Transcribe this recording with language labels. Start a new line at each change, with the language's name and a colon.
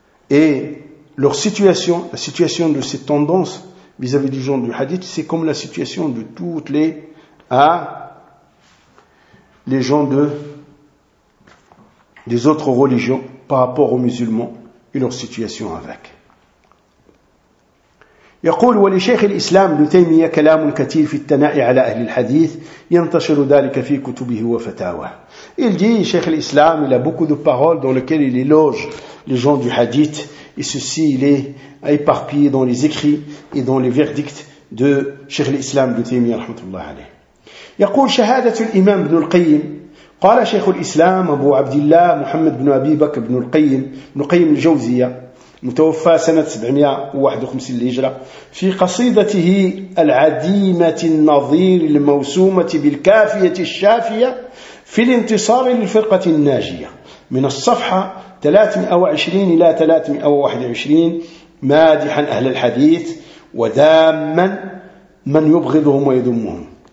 French: Et leur situation, la situation de ces tendances vis-à-vis du genre du hadith, c'est comme la situation de toutes les, hein, les gens de, des autres religions par rapport aux musulmans et leur situation avec.
Arabic: يقول ولشيخ الإسلام ابن تيمية كلام كثير في الثناء على أهل الحديث ينتشر ذلك في كتبه وفتاواه.
French: Il dit, شيخ الإسلام, il a beaucoup de paroles dans lesquelles il éloge les gens du hadith, et ceci il est éparpillé dans les écrits et dans les verdicts de شيخ الإسلام ابن تيمية
Arabic: رحمة الله عليه. يقول شهادة الإمام ابن القيم قال شيخ الإسلام أبو عبد الله محمد بن أبي بكر بن القيم بن قيم الجوزية متوفى سنة 751 للهجرة في قصيدته العديمة النظير الموسومة بالكافية الشافية في الانتصار للفرقة الناجية من الصفحة 320 إلى 321 مادحا أهل الحديث وداما من يبغضهم ويذمهم